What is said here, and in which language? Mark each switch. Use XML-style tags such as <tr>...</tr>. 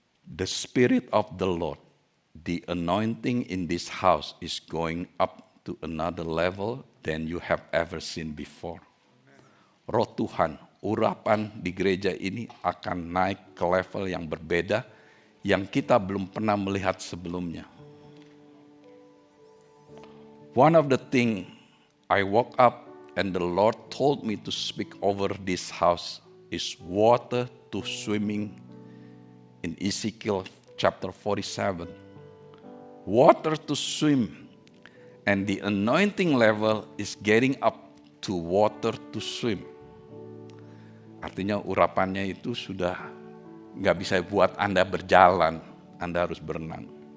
<en>The Spirit of the Lord, the anointing in this house is going up to another level than you have ever seen before.</en> <id>Roh Tuhan, urapan di gereja ini akan naik ke level yang berbeda yang kita belum pernah melihat sebelumnya.</id> <en>One of the things I woke up and the Lord told me to speak over this house is water to swimming in Ezekiel chapter 47. Water to swim, and the anointing level is getting up to water to swim.</en> <id>Artinya urapannya itu sudah nggak bisa buat Anda berjalan, Anda harus berenang.</id>